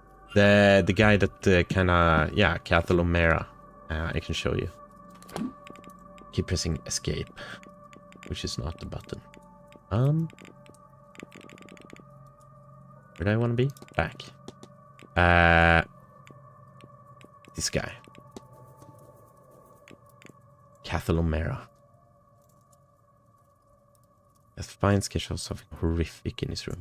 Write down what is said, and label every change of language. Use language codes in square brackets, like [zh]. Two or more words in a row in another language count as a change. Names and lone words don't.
[en] The guy that kinda, yeah, Cathal O'Mara, I can show you. Keep pressing escape, which is not the button. Where do I want to be? Back. This guy. Cathal O'Mara. A fine sketch of something horrific in his room.